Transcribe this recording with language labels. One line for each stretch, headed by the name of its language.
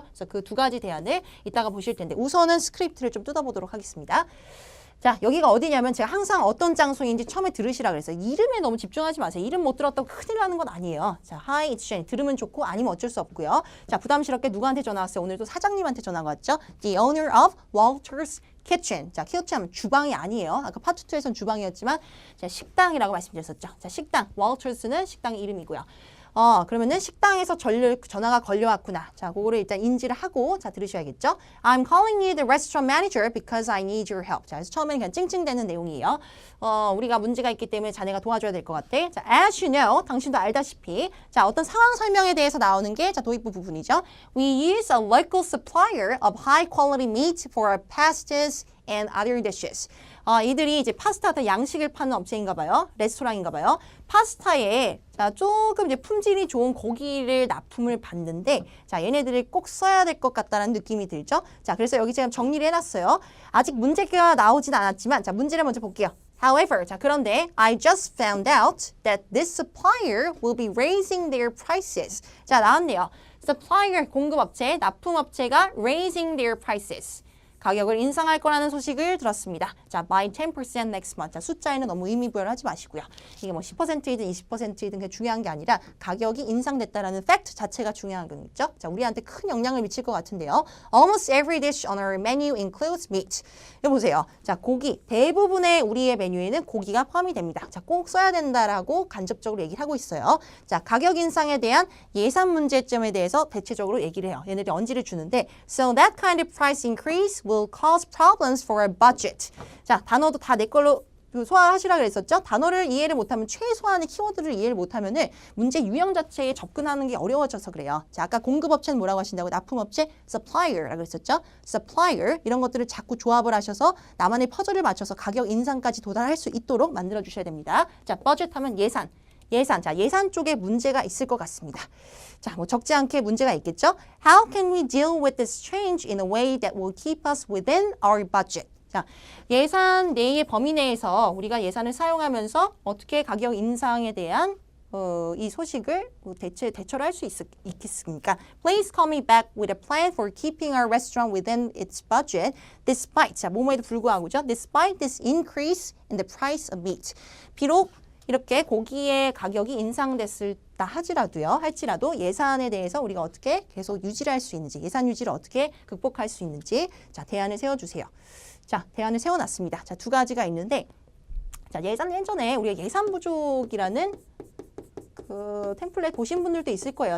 Korean: 그래서 그 2가지 대안을 이따가 보실 텐데 우선은 스크립트를 좀 뜯어보도록 하겠습니다. 자, 여기가 어디냐면 제가 항상 어떤 장소인지 처음에 들으시라 그랬어요. 이름에 너무 집중하지 마세요. 이름 못 들었다고 큰일 나는 건 아니에요. 자,
English: Hi, it's Jenny.
Korean: 들으면 좋고 아니면 어쩔 수 없고요. 자, 부담스럽게 누구한테 전화 왔어요? 오늘도 사장님한테 전화가 왔죠.
English: The owner of Walter's Kitchen.
Korean: 자, kitchen 주방이 아니에요. 아까 파트 2에서는 주방이었지만 자, 식당이라고 말씀드렸었죠. 자, 식당. Walters는 식당 이름이고요. 그러면은 식당에서 전화가 걸려왔구나. 자, 그거를 일단 인지를 하고, 자, 들으셔야겠죠?
English: I'm calling you the restaurant manager because I need your help.
Korean: 자, 그래서 처음에는 그냥 찡찡대는 내용이에요. 우리가 문제가 있기 때문에 자네가 도와줘야 될 것 같아. 자,
English: as you know,
Korean: 당신도 알다시피. 자, 어떤 상황 설명에 대해서 나오는 게, 자, 도입부 부분이죠.
English: We use a local supplier of high quality meat for our pastas and other dishes.
Korean: 이들이 이제 파스타 같은 양식을 파는 업체인가 봐요. 레스토랑인가 봐요. 파스타에 자, 조금 이제 품질이 좋은 고기를 납품을 받는데 자, 얘네들을 꼭 써야 될 것 같다는 느낌이 들죠. 자, 그래서 여기 제가 정리를 해놨어요. 아직 문제가 나오진 않았지만 자, 문제를 먼저 볼게요.
English: However,
Korean: 자, 그런데
English: I just found out that this supplier will be raising their prices.
Korean: 자, 나왔네요.
English: Supplier,
Korean: 공급업체, 납품업체가
English: raising their prices.
Korean: 가격을 인상할 거라는 소식을 들었습니다. 자,
English: by 10% next month.
Korean: 자, 숫자에는 너무 의미부여를 하지 마시고요. 이게 뭐 10%이든 20%이든 그게 중요한 게 아니라 가격이 인상됐다라는 팩트 자체가 중요한 거겠죠. 자, 우리한테 큰 영향을 미칠 것 같은데요.
English: Almost every dish on our menu includes meat.
Korean: 여기 보세요. 자, 고기. 대부분의 우리의 메뉴에는 고기가 포함이 됩니다. 자, 꼭 써야 된다라고 간접적으로 얘기를 하고 있어요. 자, 가격 인상에 대한 예산 문제점에 대해서 대체적으로 얘기를 해요. 얘네들이 언지를 주는데
English: So that kind of price increase will cause problems for our budget.
Korean: 자, 단어도 다 내 걸로 소화하시라 그랬었죠? 단어를 이해를 못하면 최소한의 키워드를 이해를 못하면은 문제 유형 자체에 접근하는 게 어려워져서 그래요. 자, 아까 공급업체는 뭐라고 하신다고? 납품업체 supplier라고 그랬었죠? supplier 이런 것들을 자꾸 조합을 하셔서 나만의 퍼즐을 맞춰서 가격 인상까지 도달할 수 있도록 만들어 주셔야 됩니다. 자, budget 하면 예산. 자, 예산 쪽에 문제가 있을 것 같습니다. 자, 뭐 적지 않게 문제가 있겠죠?
English: How can we deal with this change in a way that will keep us within our budget?
Korean: 자, 예산 내의 범위 내에서 우리가 예산을 사용하면서 어떻게 가격 인상에 대한 이 소식을 대처를 할 수 있겠습니까?
English: Please call me back with a plan for keeping our restaurant within its budget despite,
Korean: 자, 뭐뭐에도 불구하고죠.
English: Despite this increase in the price of meat.
Korean: 비록 이렇게 고기의 가격이 인상됐다 할지라도 예산에 대해서 우리가 어떻게 계속 유지를 할 수 있는지, 예산 유지를 어떻게 극복할 수 있는지, 자, 대안을 세워주세요. 자, 대안을 세워놨습니다. 자, 두 가지가 있는데, 자, 예전에 우리가 예산 부족이라는 템플릿 보신 분들도 있을 거예요.